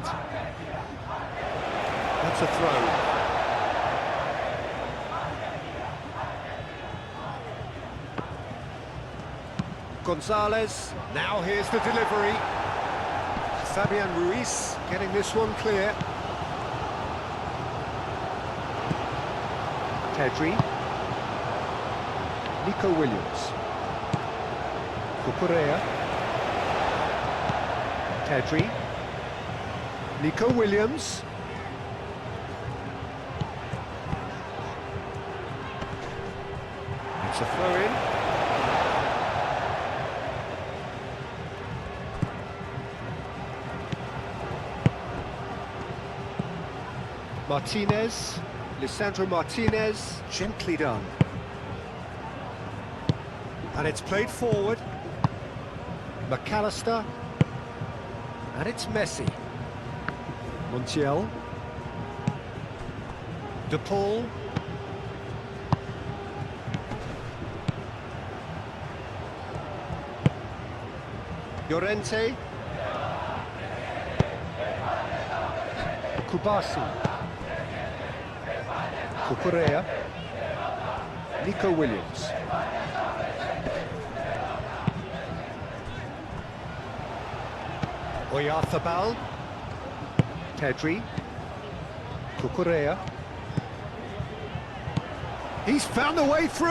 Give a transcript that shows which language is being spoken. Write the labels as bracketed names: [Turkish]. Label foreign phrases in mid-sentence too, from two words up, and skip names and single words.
[English] That's a throw. Gonzalez, now here's the delivery. Fabian Ruiz getting this one clear. Pedri. Nico Williams. Cucurella. Pedri. Nico Williams. It's a throw-in. Martinez, Lisandro Martinez, gently done. And it's played forward. McAllister. And it's Messi. Montiel. De Paul. Llorente. Kubasi. Cucurella. Nico Williams. Oyarzabal. Pedri. Cucurella. He's found a way through.